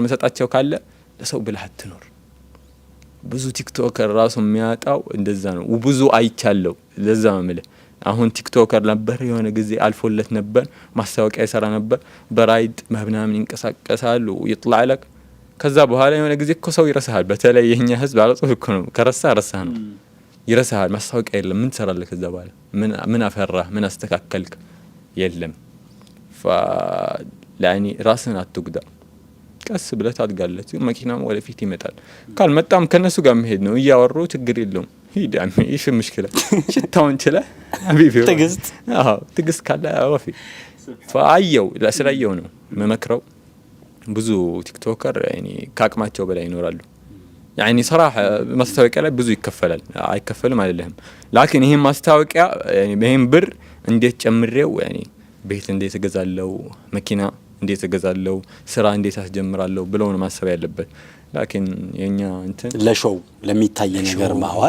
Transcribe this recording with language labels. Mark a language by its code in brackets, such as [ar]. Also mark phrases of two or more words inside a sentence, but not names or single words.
[am] መሰጣቸው ካለ ለሰው ብለህ አትኖር ብዙ ቲክቶከር ራሱ የሚያጣው እንደዛ ነው ወብዙ አይቻለው ለዛ ማለት አሁን ቲክቶከር ነበር የሆነ ጊዜ አልፎለት ነበር ማስታወቂያ ይሰራ ነበር በራይድ ምናምን ይንቀሳቀሳሉ [ar] يطلع لك [am] ከዛ በኋላ የሆነ ጊዜ እኮ ሰው ይረሳሃል በተለይ የኛ ህዝብ አለጽፍ እኮ ነው ከረሳህ ነው ይረሳሃል ማስታወቂያ የለም ምን ትሰራለህ ከዛ በኋላ ምን አፈራህ ምን አስተካከልክ የለም يعني ራስን አትጉዳ ቀስ ብለህ ታድጋለህ መኪናም ወደፊት ይመጣል ካልመጣም ከነሱ ጋር መሄድ ነው እያወሩ ችግር የለውም ሂድ አሚ [ar] ايش المشكله [am] ሽታውን ችለ حبيبي ትግስት ካለ አወፊ فአየው ለስራየው ነው መመክረው ብዙ ቲክቶከር يعني ካቅማቸው በላይ ይኖራሉ [ar] يعني صراحه [am] ማስታወቂያ ላይ ብዙ ይከፈላል አይከፈልም አይደለም لكن ይሄን ማስታወቂያ يعني ይሄን ብር እንዴት ጨምሬው يعني ቤት እንዴት እገዛለው መኪና እንዴት እገዛለው ስራ እንዴት አስጀምራለሁ ብለው ነው ማሰብ ያለበት لكن የኛ እንትን ለሾው ለሚታይ ነገር ማዋል